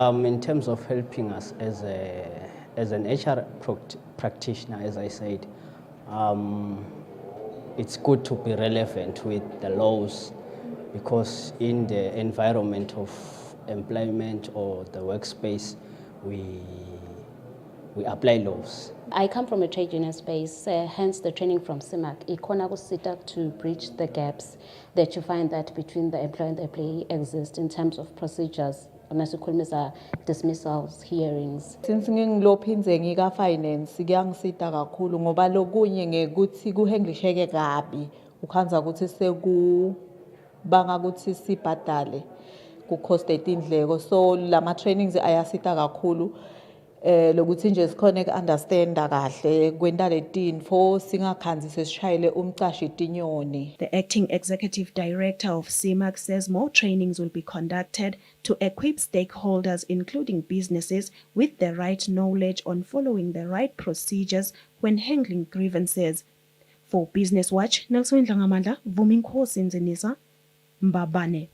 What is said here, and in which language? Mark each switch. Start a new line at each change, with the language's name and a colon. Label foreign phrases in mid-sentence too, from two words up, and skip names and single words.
English: In terms of helping us as an HR practitioner, as I said, it's good to be relevant with the laws, because in the environment of employment or the workspace, we apply laws. I come from a trade union space, hence the training from CMAC.
Swati: Ikona kusita
English: to bridge the gaps that you find that between the employer and the employee exist in terms of procedures.
Swati: Nasikhulumisa dismissals, hearings. Since ngilophinze ngika finance kuyangisita kakhulu ngoba lokunye ngekuthi kuhenglisheke kabi ukhanza ukuthi sekubanga ukuthi sibhadale ku-coste indleko, so lama trainings ayasita kakhulu lokuthi nje sikhone ku-understanda kahle kwenta letinfo singakhanzi sesishayele umcashi tinyoni.
English: The acting executive director of CMAC says more trainings will be conducted to equip stakeholders, including businesses, with the right knowledge on following the right procedures when handling grievances. For Business Watch, Nelson Dlangamandla, Vuminkosi Nzinisa, Mbabane.